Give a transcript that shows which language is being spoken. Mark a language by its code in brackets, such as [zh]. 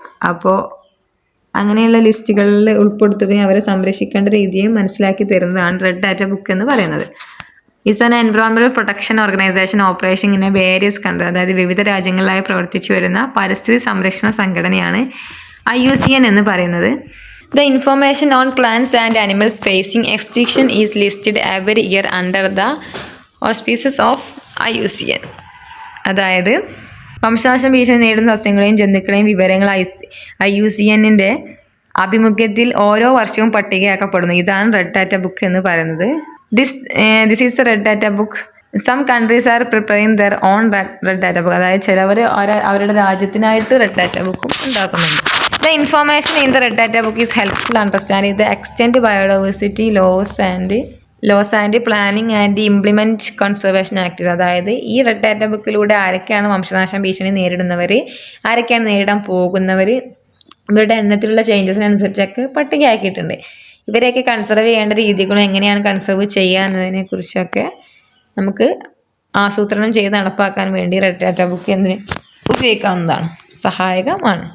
[ml] അപ്പോൾ അങ്ങനെയുള്ള ലിസ്റ്റുകളിൽ ഉൾപ്പെടുത്തുകയും അവരെ സംരക്ഷിക്കേണ്ട രീതിയും മനസ്സിലാക്കി തരുന്നതാണ് റെഡ് ഡാറ്റ ബുക്ക് എന്ന് പറയുന്നത്. [en] Is an environmental protection organisation operation in various country. [ml] അതായത് വിവിധ രാജ്യങ്ങളിലായി പ്രവർത്തിച്ചു വരുന്ന പരിസ്ഥിതി സംരക്ഷണ സംഘടനയാണ് IUCN എന്ന് പറയുന്നത്. [en] The information on plants and animals facing extinction is listed every year under the auspices of IUCN. [ml] അതായത് വംശനാശ ഭീഷണി നേരിടുന്ന സസ്യങ്ങളെയും ജന്തുക്കളെയും വിവരങ്ങൾ IUCNന്റെ ആഭിമുഖ്യത്തിൽ ഓരോ വർഷവും പട്ടികയാക്കപ്പെടുന്നു. ഇതാണ് റെഡ് ഡാറ്റ ബുക്ക് എന്ന് പറയുന്നത്. [en] This is the red data book. Some countries are preparing their own red data book. [ml] അതായത് ചിലവർ അവരുടെ രാജ്യത്തിനായിട്ട് റെഡ് ഡാറ്റ ബുക്കും ഉണ്ടാക്കുന്നുണ്ട്. [en] The information in the red data book is helpful understanding the extent biodiversity laws and planning and implement conservation activities. [ml] അതായത് ഈ red data ബുക്കിലൂടെ ആരൊക്കെയാണ് വംശനാശ ഭീഷണി നേരിടുന്നവർ, ആരൊക്കെയാണ് നേരിടാൻ പോകുന്നവർ, ഇവരുടെ എണ്ണത്തിലുള്ള ചേഞ്ചസിനനുസരിച്ചൊക്കെ പട്ടികയാക്കിയിട്ടുണ്ട്. ഇവരെയൊക്കെ കൺസർവ് ചെയ്യേണ്ട രീതികളും എങ്ങനെയാണ് കൺസർവ് ചെയ്യുക എന്നതിനെ കുറിച്ചൊക്കെ നമുക്ക് ആസൂത്രണം ചെയ്ത് നടപ്പാക്കാൻ വേണ്ടി റെഡ് ഡാറ്റ ബുക്ക് ഉപയോഗിക്കാവുന്നതാണ്, സഹായകമാണ്.